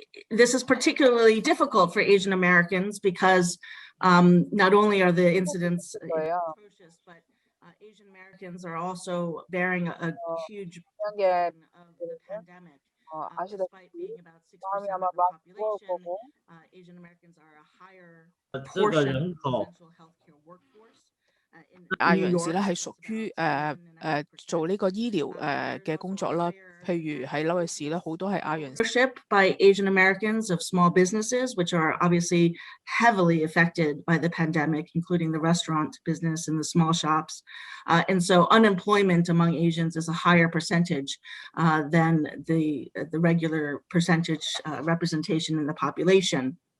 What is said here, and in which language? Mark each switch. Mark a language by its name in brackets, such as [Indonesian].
[English] This is particularly difficult for Asian Americans because not only are the incidents atrocious, but Asian Americans are also bearing a huge burden of the pandemic. Despite being about 6% of the population, Asian Americans are a higher portion of the essential healthcare workforce. [Cantonese] 亞裔人士咧係屬於做呢個醫療嘅工作啦，譬如喺紐約市咧好多係亞裔人士。 [English] By Asian Americans of small businesses, which are obviously heavily affected by the pandemic, including the restaurant business and the small shops. And so unemployment among Asians is a higher percentage than the regular percentage representation in the population.